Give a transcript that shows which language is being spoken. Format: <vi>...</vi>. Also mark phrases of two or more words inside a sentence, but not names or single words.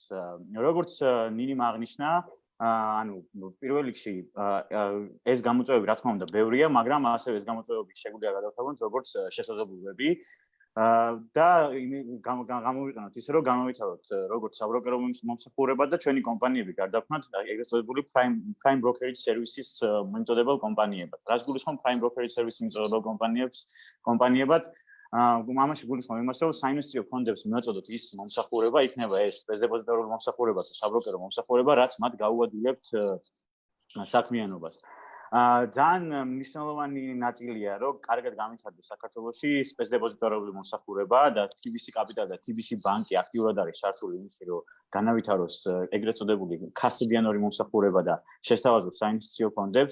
<ka>როგორც ნინიმ აღნიშნა, პირველ რიგში ეს გამოწვევები რა თქმა უნდა ბევრია, მაგრამ ასევე ეს გამოწვევები შეგვიძლია გადავთვალოთ როგორც შესაძლებლობები და გამოვიყენოთ ისე რომ გამოვიტაროთ როგორც საბროკერო მომსახურება და ჩვენი კომპანიები გარდაქმნათ ეგრეთ წოდებული</ka> <en>prime brokerage services</en> <ka>მიმწოდებელ კომპანიებად. რაც გულისხმობს</ka> <en>prime brokerage services</en> <ka>მიმწოდებელ კომპანიებად ამაში გულისხმობ იმას, რომ საინვესტიციო ფონდებს მიაწოდოთ ის მომსახურება, იქნება ეს დეპოზიტარული მომსახურება თუ საბროკერო მომსახურება, რაც მათ გაუადვილებთ საქმიანობას. ძალიან მნიშვნელოვანი ნაწილია, რომ კარგად განვითარდეს საქართველოში სპეცდეპოზიტარული მომსახურება და</ka> <en>TBC Capital</en> <ka>და TBC ბანკი აქტიურად არის ჩართული იმაში, რომ განავითაროს ეგრეთ წოდებული კასტოდიანური მომსახურება და შესთავაზოს საინვესტიციო ფონდებს.</ka>